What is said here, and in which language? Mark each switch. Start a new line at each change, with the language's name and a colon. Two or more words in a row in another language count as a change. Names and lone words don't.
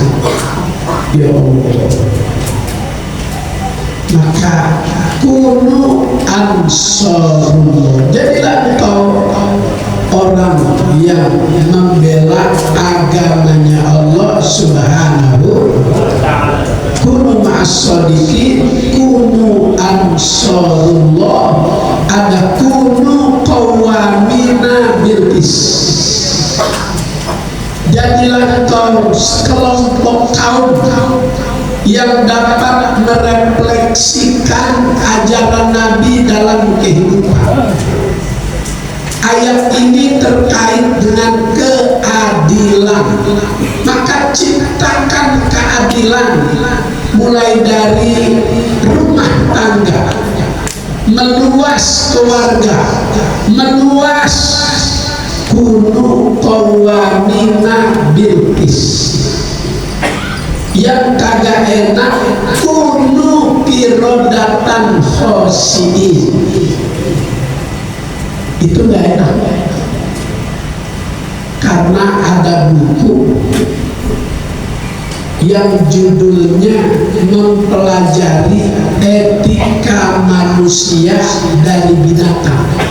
Arabic: يا الله.
Indonesian: Maka
Arabic: كونوا أنصار الله,
Indonesian: jadilah engkau orang yang membela agamanya Allah
Arabic: سبحانه وتعالى. كونوا مع الصادقين، كونوا أنصار الله, ada كونوا قوامين بالقسط.
Indonesian: Jadilah engkau sekelompok kaum yang dapat merefleksikan ajaran Nabi dalam kehidupan. Ayat ini terkait dengan keadilan. Maka ciptakan keadilan mulai dari rumah tangga, meluas keluarga, meluas.
Arabic: كونوا قوامين بالقسط.
Indonesian: Yang kagak enak,
Arabic: كونوا قردة خاسئين.
Indonesian: Itu gak enak, karena ada buku yang judulnya mempelajari etika manusia dari binatang.